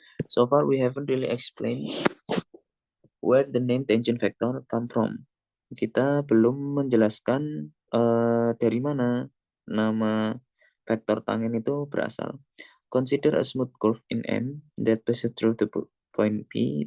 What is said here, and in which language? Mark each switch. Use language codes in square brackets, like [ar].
[en] So far we haven't really explained where the name tangent vector come from. [id] Kita belum menjelaskan dari mana nama vektor tangen itu berasal. [en] Consider a smooth curve in M that passes through the point P.